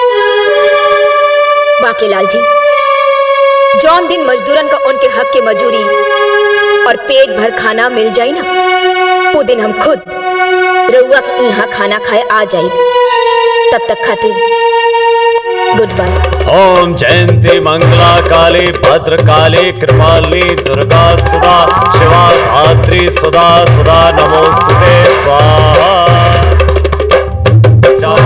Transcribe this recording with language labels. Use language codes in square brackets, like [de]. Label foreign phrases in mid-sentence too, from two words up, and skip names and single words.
[bho] बांकेलाल जी, जौन दिन मजदूरन का उनके हक के मजूरी और पेट भर खाना मिल जाई ना, वो दिन हम खुद रउआ के यहाँ खाना खाए आ जाए। तब तक खातिर [en] good bye. [sa] ओम जयंती मंगला काली भद्रकाली कृपाली दुर्गा सुधा शिवा धात्री सुधा सुधा नमोस्तुते स्वाहा।